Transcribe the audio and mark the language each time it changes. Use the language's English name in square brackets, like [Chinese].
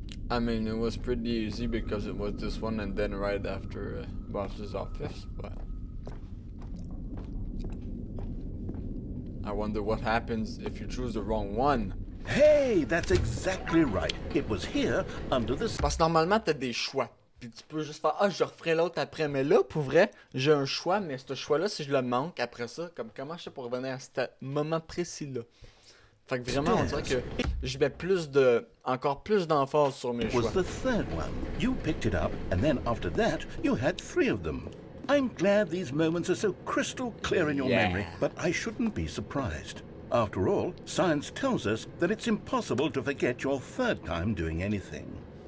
[English] I mean, it was pretty easy because it was this one and then right after boss's office, but... I wonder what happens if you choose the wrong one. Hey, that's exactly right. It was here, under the... [French] Parce que normalement, t'as des choix. Puis tu peux juste faire, ah, je referai l'autre après. Mais là, pour vrai, j'ai un choix, mais ce choix-là, si je le manque après ça, comme comment je fais pour revenir à ce moment précis-là? Fait que vraiment, on dirait que je mets encore plus d'emphase sur mes choix. [English] Was the third one. You picked it up, and then after that, you had 3 of them. I'm glad these moments are so crystal clear in your memory, but I shouldn't be surprised. After all, science tells us that it's impossible to forget your third time doing anything.